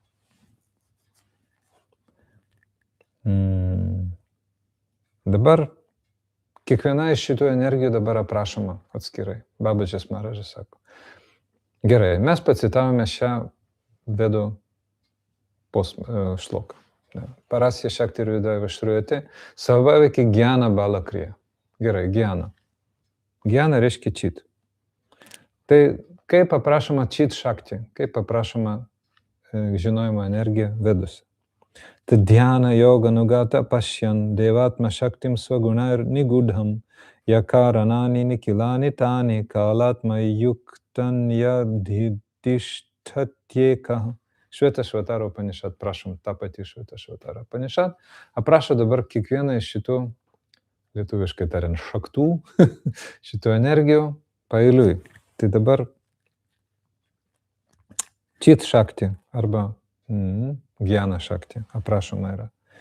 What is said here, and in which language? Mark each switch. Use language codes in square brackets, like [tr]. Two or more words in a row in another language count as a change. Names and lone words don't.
[lt] Dabar kiekviena iš šitų energijų dabar aprašoma atskirai. Babažis Maharažas sako. Gerai, mes pacitavome šią Vedų šloką. [sa] परास्य शक्तिर् विविधैव श्रूयते, स्वाभाविकी ज्ञान बल क्रिया. [lt] Gerai, gyana. Gyana reiškia čit. Tai kaip aprašoma [sa] चित् शक्ति, [lt] kaip aprašoma žinojimo energija vedusi. [sa] तद्ध्यान योगानुगता पश्यन् देवात्म शक्तिं स्वगुणैर् निगूढाम् यः कारणानि निखिलानि तानि कालात्म युक्तान्य् अधितिष्ठत्येकः. [lt] Švetashvatara Upanishad, prašom, ta pati Švetashvatara Upanishad, aprašo dabar kiekvieną iš šitų, lietuviškai tariant, šaktų, šitų energijų paeiliui. Tai dabar [sa] चित् शक्ति [lt] arba [sa] ज्ञान शक्ति [lt] aprašoma yra.